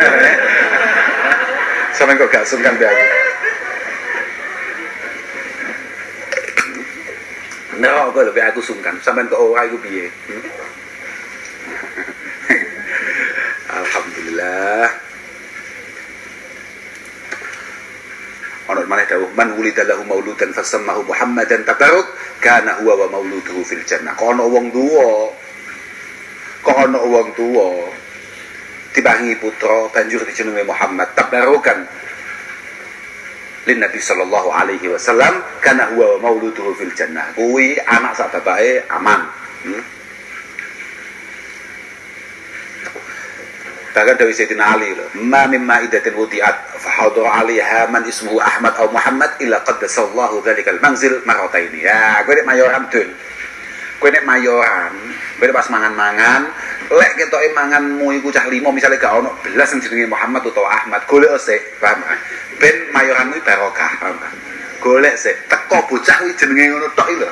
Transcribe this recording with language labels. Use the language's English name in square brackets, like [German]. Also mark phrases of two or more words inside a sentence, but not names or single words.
[Javanese] Sampean kok gak sungkan mbek aku? Neraka lho mbek aku sungkan. Sampean kok ora iku piye? Alhamdulillah. Ono maneh dawuh [Arabic] من ولد له مولود فسماه محمدا تبركا كان هو ومولوده في الجنة. [Javanese] Kok ono wong tuwa dibangi putra banjur dijenenge Muhammad [Arabic] تبركا للنبي صلى الله عليه وسلم كان هو ومولوده في الجنة. [Javanese] Kuwi anak sak bapake aman. [Indonesian] Bahkan dari [Arabic] Sayyidina Ali ما من مائدة وضعت فحضر عليها من اسمه أحمد atau محمد إلا قدس الله ذلك المنزل مرتين. [Javanese] Ya, kowe nek mayoran dul. Kowe nek mayoran, kowe pas mangan-mangan, lek ketoke manganmu iku cah 5 misale gak ono belas sing jenenge Muhammad utawa Ahmad, golek sik, paham? Ben mayoranmu barokah, paham? Golek sik, teko bocah kuwi jenenge ngono tok iki lho.